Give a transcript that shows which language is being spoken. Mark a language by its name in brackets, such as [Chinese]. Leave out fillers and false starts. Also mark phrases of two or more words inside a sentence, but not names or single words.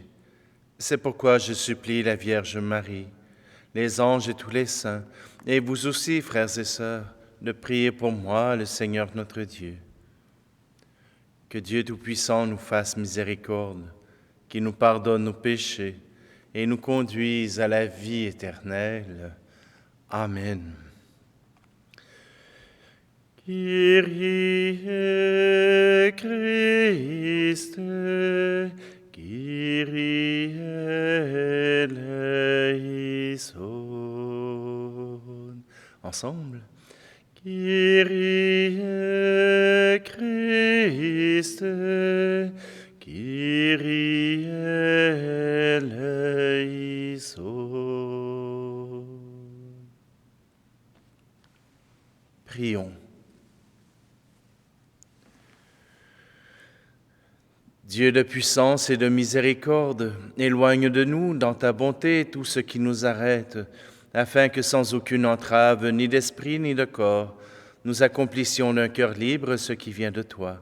[French] C'est pourquoi je supplie la Vierge Marie, les anges et tous les saints, et vous aussi, frères et sœurs, de prier pour moi, le Seigneur notre Dieu. Que Dieu Tout-Puissant nous fasse miséricorde, qu'il nous pardonne nos péchés et nous conduise à la vie éternelle. Amen. [Greek] Kyrie Christe, Kyrie eleison. [French] Ensemble. [Greek] Kyrie Christe, Kyrie eleison. [French] Prions. Dieu de puissance et de miséricorde, éloigne de nous, dans ta bonté, tout ce qui nous arrête, afin que sans aucune entrave, ni d'esprit ni de corps, nous accomplissions d'un cœur libre ce qui vient de toi.